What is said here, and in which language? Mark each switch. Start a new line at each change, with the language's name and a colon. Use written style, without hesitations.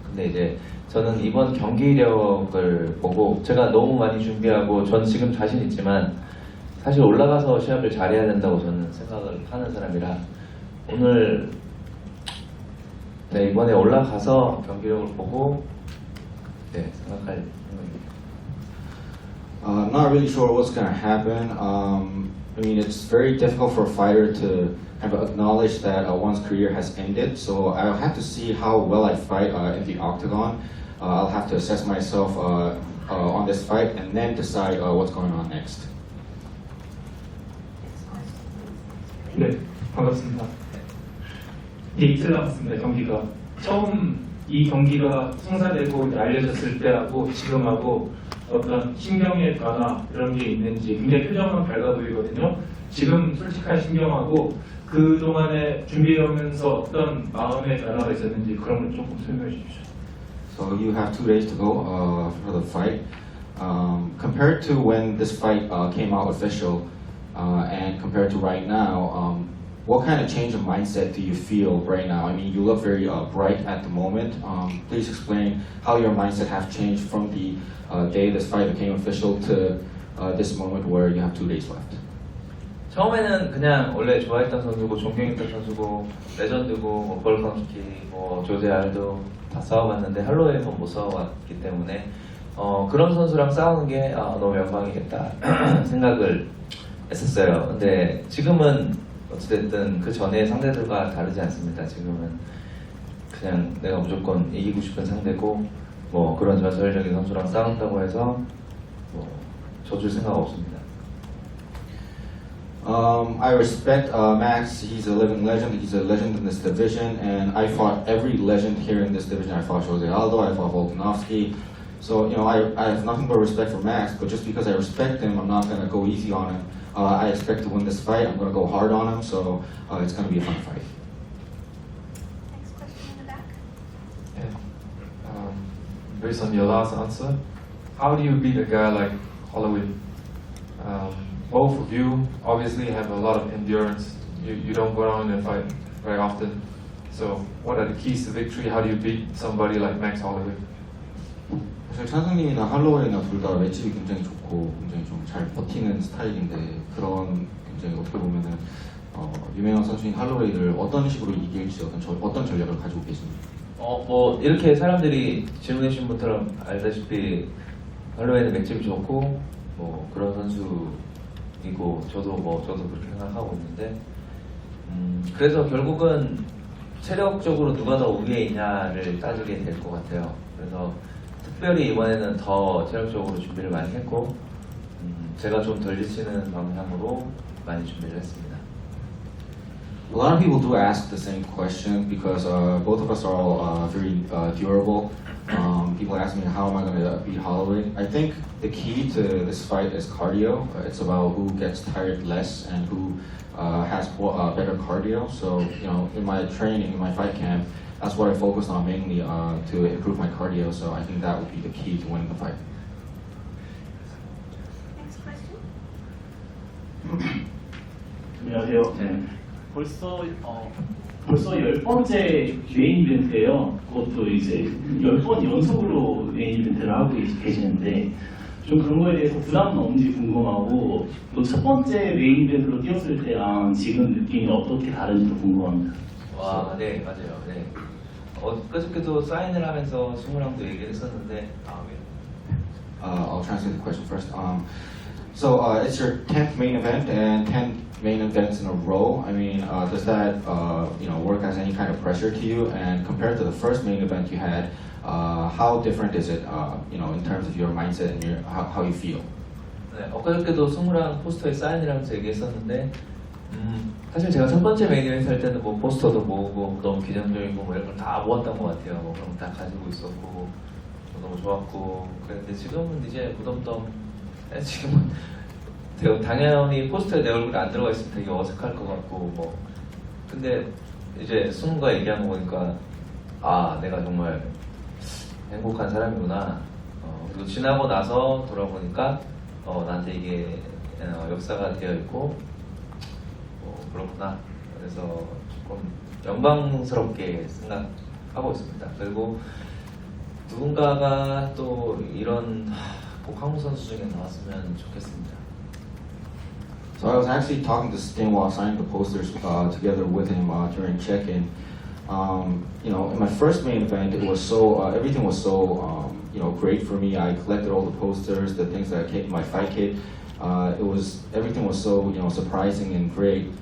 Korean: 근데 이제 저는 이번 경기력을 보고 제가 너무 많이 준비하고 전 지금 자신 있지만 사실 올라가서 시합을 잘해야 된다고 저는 생각을 하는 사람이라 오늘 이번에 올라가서 경기력을 보고 생각할 생각입니다.
English: Not really sure what's going to happen. I mean, it's very difficult for a fighter to kind of acknowledge that one's career has ended. So I'll have to see how well I fight in the octagon. I'll have to assess myself on this fight and then decide what's going on next.
Korean: 네, 반갑습니다. 이틀 남았습니다. 경기가 처음 이 경기가 성사되고 알려졌을 때하고 지금하고 어떤 신경의 변화 이런 게 있는지 굉장히 표정은 밝아 보이거든요. 지금 솔직한 신경하고 그 동안에 준비하면서 어떤 마음의 변화가 있었는지 그런 걸 조금 설명해 주십시오.
English: So you have 2 days to go for the fight. Compared to when this fight came out official and compared to right now, what kind of change of mindset do you feel right now? I mean, you look very bright at the moment. Please explain how your mindset have changed from the day this fight became official to this moment where you have 2 days left.
Korean: 처음에는 그냥 원래 좋아했던 선수고 존경했던 선수고 레전드고 뭐 볼칸스키, 뭐 조제 알도 다 싸워봤는데 할로웨이만 못 싸워봤기 때문에 그런 선수랑 싸우는 게 너무 영광이겠다 생각을 했었어요. 근데 지금은 어찌됐든 그 전에 상대들과 다르지 않습니다. 지금은 그냥 내가 무조건 이기고 싶은 상대고 뭐 그런 전설적인 선수랑 싸운다고 해서 뭐 져줄 생각 없습니다.
English: I respect Max. He's a living legend. He's a legend in this division, and I fought every legend here in this division. I fought JJ Aldrich, I fought Volkanovski. So you know, I have nothing but respect for Max. But just because I respect him, I'm not going to go easy on him. I expect to win this fight. I'm going to go hard on him. So it's going to be a fun fight. Next question in the back. And based on your last answer, how do you beat a guy like Holloway? Both of you obviously have a lot of endurance. You don't go around and fight very often. So what are the keys to victory? How do you beat somebody like Max Holloway?
Korean: 사실 찬성님이나 할로웨이나 둘 다 맷집이 굉장히 좋고 굉장히 좀 잘 버티는 스타일인데 그런 굉장히 어떻게 보면은 유명한 선수인 할로웨이를 어떤 식으로 이길지 어떤 전략을 가지고 계십니까? 뭐 이렇게 사람들이 질문해 주신 분처럼 알다시피 할로웨이는 맷집이 좋고 뭐 그런 선수이고 저도 그렇게 생각하고 있는데 그래서 결국은 체력적으로 누가 더 우위에 있냐를 따지게 될 것 같아요. 그래서 특별히 이번에는 더 체력적으로 준비를 많이 했고 제가 좀 덜 지치는 방향으로 많이 준비를 했습니다.
English: A lot of people do ask the same question because both of us are all very durable. People ask me how am I going to beat Holloway. I think the key to this fight is cardio. It's about who gets tired less and who has better cardio. So in my training, in my fight camp, that's what I focused on mainly to improve my cardio. So I think that would be the key to winning the fight. Next question.
Korean: 안녕하세요. 네. 벌써 10번째 메인 이벤트예요. 그것도 이제 10번 연속으로 메인 이벤트를 하고 계시는데 좀 그런 거에 대해서 부담은 없는지 궁금하고 또 첫 번째 메인 이벤트로 뛰었을 때랑 지금 느낌이 어떻게 다른지도 궁금합니다. 와, 네, 맞아요. 네. 그저께도 사인을 하면서 승우랑도 얘기를 했었는데
English: I'll translate the question first. So it's your 10th main event and 10 main events in a row. I mean, does that work as any kind of pressure to you? And compared to the first main event you had, how different is it? In terms of your mindset and how you feel?
Korean: 네, 엊그저께도 승우랑 포스터에 사인을 하면서 얘기했었는데 사실 제가 첫 번째 메인 이벤트 할 때는 뭐 포스터도 모으고 너무 기념적이고 뭐 이런 걸 다 모았던 것 같아요. 뭐 그런 거 다 가지고 있었고 너무 좋았고 그런데 지금은 이제 무덤덤 지금은 당연히 포스터에 내 얼굴이 안 들어가 있으면 되게 어색할 것 같고 뭐 근데 이제 승우가 얘기한 거 보니까 아 내가 정말 행복한 사람이구나. 그리고 지나고 나서 돌아보니까 나한테 이게 역사가 되어 있고 그렇구나. 그래서 조금 영광스럽게 생각하고 있습니다. 그리고 누군가가 또 이런 꼭 한국 선수 중에 나왔으면 좋겠습니다.
English: So I was actually talking to Sting while signing the posters together with him during check-in. In my first main event, it was so everything was so great for me. I collected all the posters, the things that came in my fight kit. Everything was so surprising and great.